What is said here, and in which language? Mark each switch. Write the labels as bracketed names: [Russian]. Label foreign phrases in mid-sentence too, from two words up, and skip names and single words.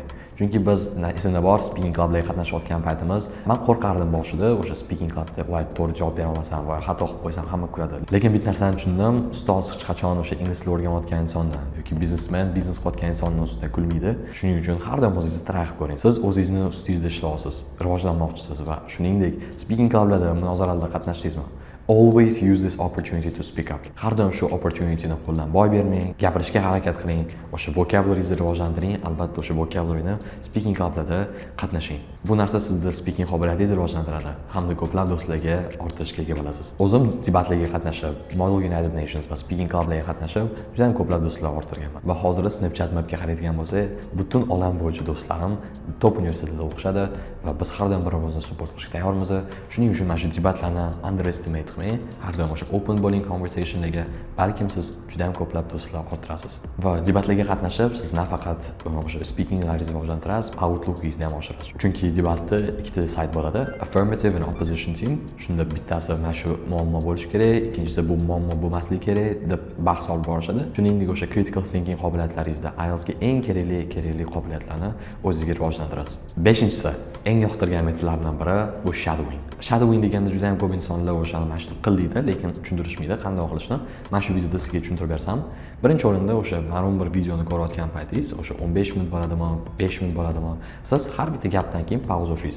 [Uzbek] Chunki biz esimda bor speaking klublarga qatnashayotgan paytimiz, men qo'rqardim boshida o'sha speaking klubda voy to'g'ri javob bera olmasam, voy xato qilib qo'ysam hamma kuladi. Lekin bitta narsani tushundim, ustoz hech qachon o'sha ingliz tilini o'rganayotgan insondan yoki biznesmen, biznes qilayotgan insonning ustida kulmaydi. Shuning uchun har doim o'zingizni try qilib ko'ring. Siz o'zingizni ustingizda ishlayapsiz, rivojlanmoqchisiz va shuningdek speaking klublarda, munozaralarda qatnashdingizmi? [English] Always use this opportunity to speak up. [Uzbek] Har doim shu opportunityni qo'ldan boy bermang, gapirishga harakat qiling, o'sha vocabularingizni rivojlantiring, albatta o'sha vocabularyni speaking klublarda qatnashing. Bu narsa sizda speaking qobiliyatingizni rivojlantiradi hamda ko'plab do'stlarga ortishga ega bo'lasiz. O'zim debatlarga qatnashib, Model United Nations va speaking klublarga qatnashib, juda ham ko'plab do'stlar orttirganman. Va hozirda Snapchat mapga qaraydigan bo'lsak, butun olam bo'yicha do'stlarim top universitetlarda o'qishadi va biz har doim bir-birimizni support qilishga tayyormiz. Shuning uchun mana shu debatlarni underestimate qilmang. Har doim o'sha open bo'ling conversationlarga. Balkim siz juda ham ko'plab do'stlar orttirasiz. Va debatlarga qatnashib, siz nafaqat o'sha speakingingizni rivojlantirasiz, outlookingizni ham oshirasiz. Chunki debatda ikkita sayt bo'ladi, [English] affirmative and opposition team. [Uzbek] Shunda bittasi mana shu muammo bo'lishi kerak, ikkinchisi bu muammo bo'lmasligi kerak deb bahs olib borishadi. Shuningdek, o'sha [English] critical thinking [Uzbek] qobiliyatlaringizda IELTSga eng kerakli qobiliyatlarni o'zingizga rivojlantirasiz. 5-inchisi, eng yoqtirgan metodlardan biri bu shadowing. Shadowing deganda juda ham ko'p insonlar o'shani mashq qildi, lekin tushuntirishmaydi qanday qilishni. Mana shu videoda sizga tushuntirib bersam, birinchi o'rinda o'sha ma'lum bir videoni ko'rayotgan paytingiz, o'sha 15 minut bo'ladimi, 5 minut bo'ladimi, siz har bitta gapdan keyin pauza ushlaysiz.